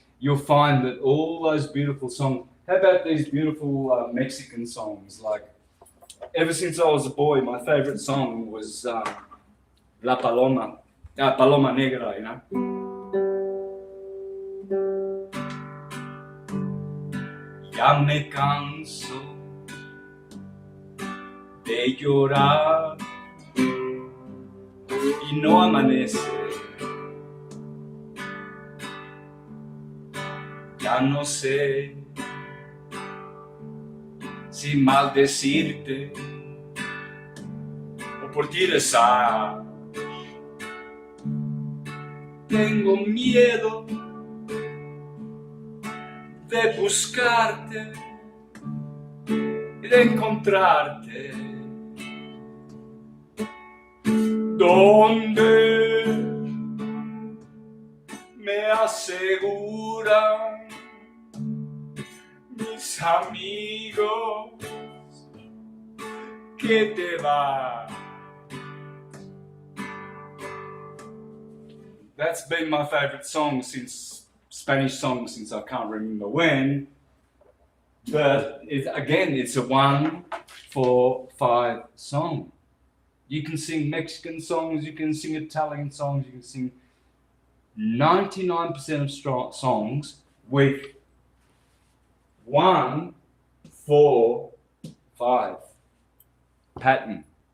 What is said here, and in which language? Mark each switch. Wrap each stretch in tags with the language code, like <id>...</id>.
<en>You'll find that all those beautiful songs. How about these beautiful Mexican songs? Like, ever since I was a boy, my favorite song was La Paloma, Paloma Negra, you know.</en> <es>Ya me canso de llorar y no amanece. Ya no sé si maldecirte o por ti rezar. Tengo miedo de buscarte y de encontrarte. Donde me aseguran mis amigos que te vas.</es> <en>That's been my favorite song Spanish song since I can't remember when. But it's a 1, 4, 5 song. You can sing Mexican songs, you can sing Italian songs, you can sing 99% of songs with 1, 4, 5 pattern.</en>